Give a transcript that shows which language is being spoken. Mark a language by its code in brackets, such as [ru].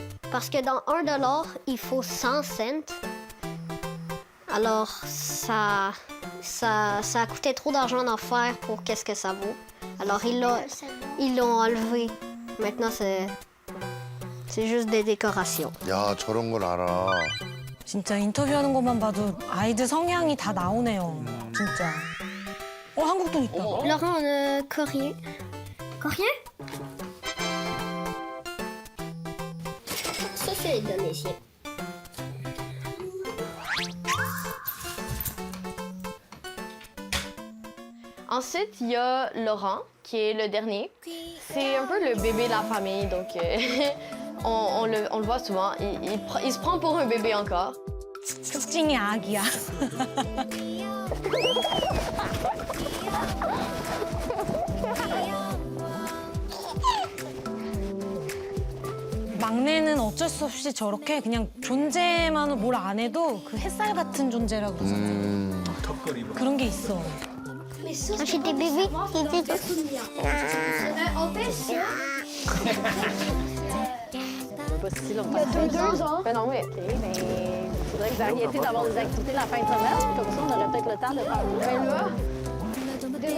[fr] Parce que dans 1 dollar, il faut 100 cents. Alors, ça a coûté trop d'argent d'en faire pour qu'est-ce que ça vaut. Alors, ils l'ont enlevé. Maintenant, c'est juste des décorations. [ko] 야, 저런 걸 알아. 진짜 인터뷰하는 것만 봐도 아이들 성향이 다 나오네요. 진짜. 한국 돈 있다. [fr] Laurent, on a coréen. Coréen? Ça, c'est les Indonésiens. Ensuite, il y a Laurent, qui est le dernier. C'est un peu le bébé de la famille, donc on le voit souvent. Il se prend pour un bébé encore. [ko] 특징이 아기야. 막내는 어쩔 수 없이 저렇게 그냥 존재만으로 뭘 안 해도 그 햇살 같은 존재라고 그러잖아요. 그런 게 있어. [fr] J'ai des bébés qui étaient... On fait ça. Pas si longtemps. Il y a 2 ans. Ben non, oui, OK, mais il faudrait que vous arrêtiez d'avoir des activités la fin de semaine. Comme ça, on aurait peut-être le temps de faire une belle là.